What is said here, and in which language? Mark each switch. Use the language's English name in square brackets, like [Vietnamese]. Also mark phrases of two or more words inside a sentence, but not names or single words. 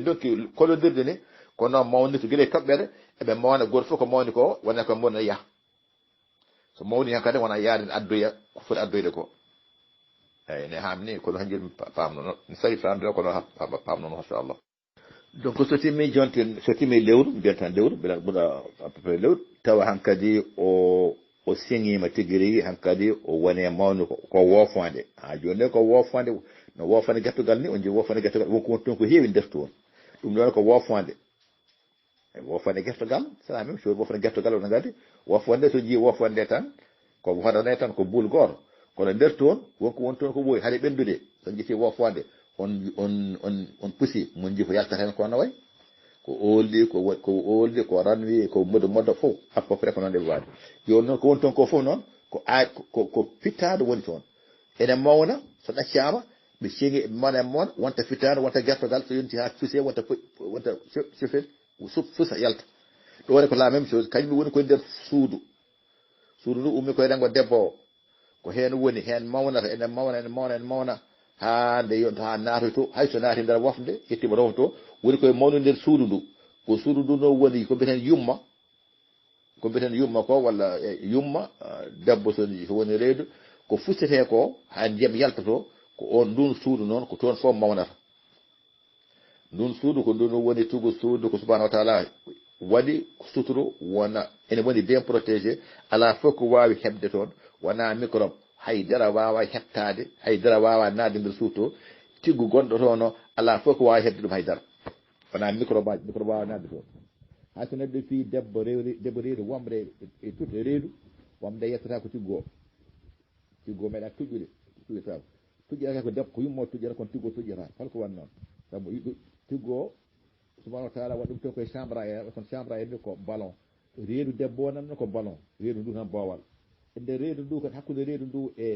[Fula] dokki kolodirde ni ko noon mawni to gueɗe toɓɓere eɓe mawna goto fof ko mawni ko wona ko mawni yaaha so mawni hen kadi wona yaade addoya ko foti addoyde ko eyyi ne hamni kono hanjum pamno noon mi sawi famdira kono pamno noon inchallah donc so timmi jonti so timmi lewru mbiyat tan lewru mbiɗa ɓuura [French] à peu près [Fula] lewru tawa hankkadi o siŋima tigui rigui hankkadi o wone mawni ko woofode ha joni nde ko woofode no woofande guertogal ni on jii woofande guertogal wonko won toon ko heewi nder toon ɗum ɗon ko woofode woofande guertogal [French] c'est la même chose [Fula] woofande guertogal ono gadi woofode so jii woofode tan ko hodane tan ko buul goto kono nder toon wonko won toon ko ɓooyi haade ɓendude so jeeti woofode on pusi mon jii ko yaltata hen ko no way ko ooldi ko ranwi ko moddo fof [French] à peu près [Fula] ko noon ɗe waade joni noon ko woni toon ko fof noon ko fittade woni toon ene mawna so ɗaccama ɓe seegi mane moon wonta fittade wonta guertogal so yonti ha fuse wonta chauffeur fusa yalta ɗo woni ko [French] la même chose [Fula] kañum woni koye nder suudu ndu ummi koye rengo debbo o ko hen woni hen mawnata ene mawna ha nde yonta ha naatoy to hayso naati nder wofde yettima rew to woni koye mawnude nder suudu ndu ko suudu ndu no woni ko mbiyeten yumma ko walla yumma debbo so woni reedu ko fustete ko ha ndiyam yaltoto ko on ndun suudu noon ko toon fof mawnata ndun suudu ko ndun woni tugu suudu ko [Arabic] سبحانه وتعالى [Fula] waɗi suturu wona ene woni [French] bien protégé [Fula] ala fof ko wawi hebde toon wona microbe haydara wawa hettade haydara wawa nadde nder suudu to tiggu gonɗo to no ala fof ko wawi hebde ɗum haydara wona microbe wawa nadde toon ha so neɗɗo fi debbo reedu womre e tutte reedu womde yettata ko tiggo meeɗa tuƴƴude tuƴƴata ko debbo ko yummo tuƴƴata kono tiggo tuƴƴata holko wan noon sabu tiggo [Arabic] سبحانه وتعالى [Fula] waɗi ɗum to koye [French] chambre a air [Fula] kono [French] chambre a air [Fula] ni ko ballon reedu debbo o nanno ko ballon reedu ndu tan boowal e nder reedu ndu kadi hakkude reedu ndu